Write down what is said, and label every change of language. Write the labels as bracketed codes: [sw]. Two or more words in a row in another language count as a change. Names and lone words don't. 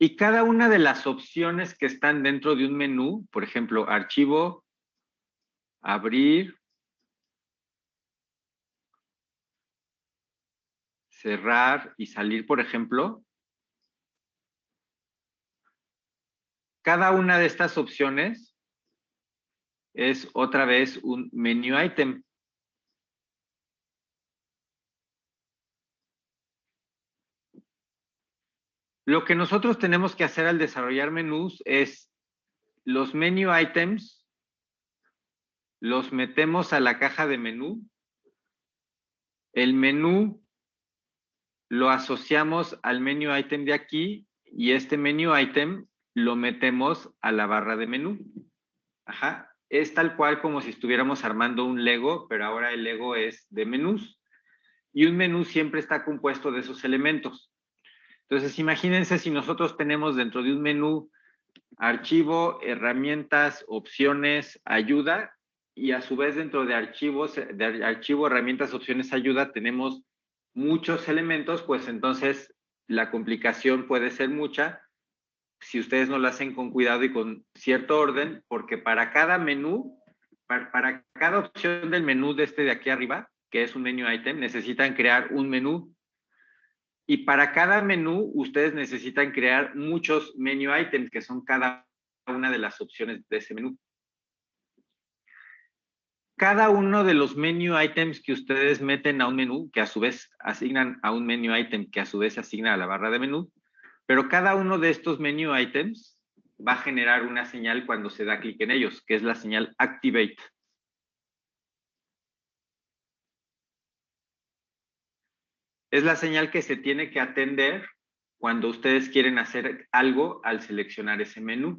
[es] Y cada una de las opciones que están dentro de un menú, por ejemplo, archivo, abrir, cerrar y salir, por ejemplo, cada una de estas opciones es otra vez un [en] menu item. [es] Lo que nosotros tenemos que hacer al desarrollar menús es los [en] menu items, [es] los metemos a la caja de menú. El menú lo asociamos al [en] menu item [es] de aquí y este [en] menu item [es] lo metemos a la barra de menú. Ajá. Es tal cual como si estuviéramos armando un Lego, pero ahora el Lego es de menús. Y un menú siempre está compuesto de esos elementos. Entonces, imagínense si nosotros tenemos dentro de un menú archivo, herramientas, opciones, ayuda, y a su vez dentro de archivos, de archivo, herramientas, opciones, ayuda, tenemos muchos elementos, pues entonces la complicación puede ser mucha si ustedes no lo hacen con cuidado y con cierto orden, porque para cada menú, para cada opción del menú de este de aquí arriba, que es un [en] menu item, [es] necesitan crear un menú. Y para cada menú, ustedes necesitan crear muchos [en] menu items, [es] que son cada una de las opciones de ese menú. Cada uno de los [en] menu items [es] que ustedes meten a un menú, que a su vez asignan a un [en] menu item, [es] que a su vez se asigna a la barra de menú, pero cada uno de estos [en] menu items [es] va a generar una señal cuando se da clic en ellos, que es la señal activate. Es la señal que se tiene que atender cuando ustedes quieren hacer algo al seleccionar ese menú.